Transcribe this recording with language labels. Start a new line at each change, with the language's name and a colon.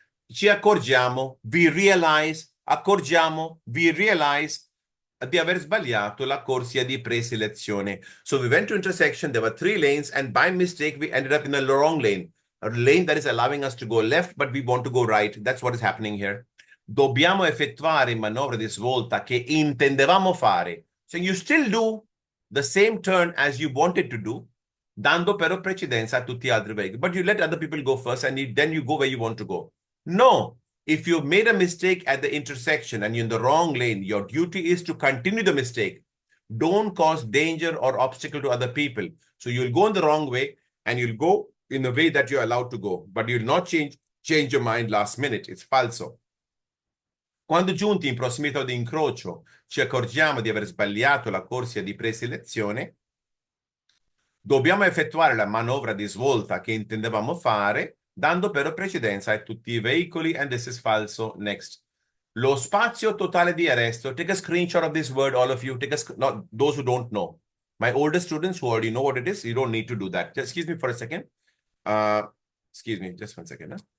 Italian: Ci accorgiamo,
English: we realize,
Italian: accorgiamo, we realize di aver sbagliato la corsia di preselezione.
English: So we went to intersection, there were 3 lanes, and by mistake, we ended up in the wrong lane. A lane that is allowing us to go left, but we want to go right. That's what is happening here.
Italian: Dobbiamo effettuare manovre di svolta che intendevamo fare.
English: So you still do the same turn as you wanted to do,
Italian: dando però precedenza a tutti gli altri veicoli.
English: But you let other people go first, and then you go where you want to go. No. If you've made a mistake at the intersection and you're in the wrong lane, your duty is to continue the mistake. Don't cause danger or obstacle to other people. So you'll go in the wrong way, and you'll go in the way that you're allowed to go. But you'll not change your mind last minute. It's falso.
Italian: Quando giunti in prossimità di incrocio, ci accorgiamo di aver sbagliato la corsia di preselezione, dobbiamo effettuare la manovra di svolta che intendevamo fare, dando però precedenza a tutti i veicoli,
English: and this is falso. Next.
Italian: Lo spazio totale di arresto.
English: Take a screenshot of this word, all of you. Not those who don't know. My older students who already know what it is, you don't need to do that. Just excuse me for a second. Excuse me, just 1 second. Huh?